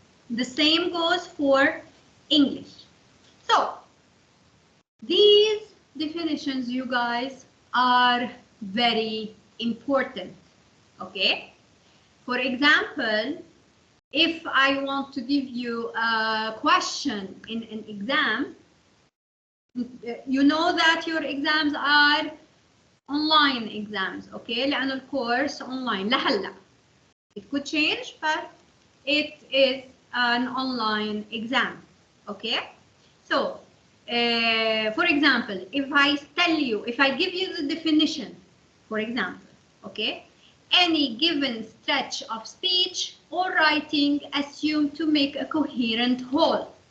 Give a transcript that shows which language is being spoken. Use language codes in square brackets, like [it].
[en] The same goes for English. So, these definitions, you guys, are very important. Okay? For example, if I want to give you a question in an exam, you know that your exams are online exams, okay? [ar] لأن الكورس online لهلا. [en] It could change, but it is an online exam, okay? So, for example, if I give you the definition, for example, okay? Any given stretch of speech or writing assumed to make a coherent whole.